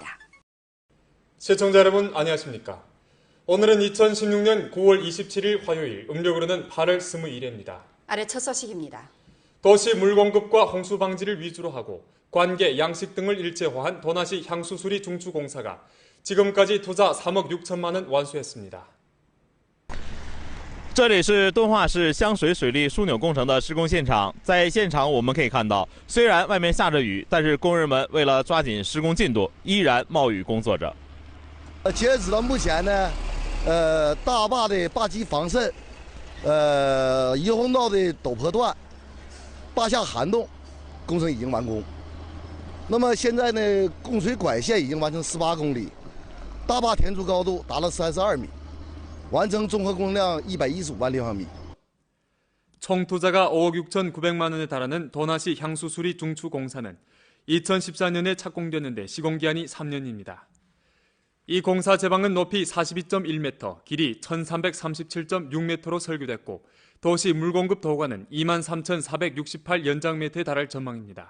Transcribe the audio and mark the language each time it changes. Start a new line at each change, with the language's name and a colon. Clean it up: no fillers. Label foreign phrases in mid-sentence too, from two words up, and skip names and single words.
Korean: 시청자 여러분 안녕하십니까? 오늘은 2016년 9월 27일 화요일, 음력으로는 8월 21일입니다. 아래 첫 소식입니다. 도시 물 공급과 홍수 방지를 위주로 하고 관계, 양식 등을 일체화한 도나시 향수수리 중추 공사가 지금까지 투자 3억 6천만 원 완수했습니다.
Chinese: 这里是敦化市香水水利枢纽工程的施工现场，在现场我们可以看到，虽然外面下着雨，但是工人们为了抓紧施工进度，依然冒雨工作着。截止到目前呢，大坝的坝基防渗，怡红道的陡坡段，坝下涵洞，工程已经完工。那么现在呢，供水管线已经完成18公里，大坝填筑高度达到32米。完成综合工量115万立方米。
Korean: 총 투자가 5억 6,900만 원에 달하는 도나시 향수수리 중추 공사는 2014년에 착공됐는데 시공기한이 3년입니다. 이 공사 제방은 높이 42.1m, 길이 1337.6m로 설계됐고 도시 물공급 도관은 23,468 연장미터에 달할 전망입니다.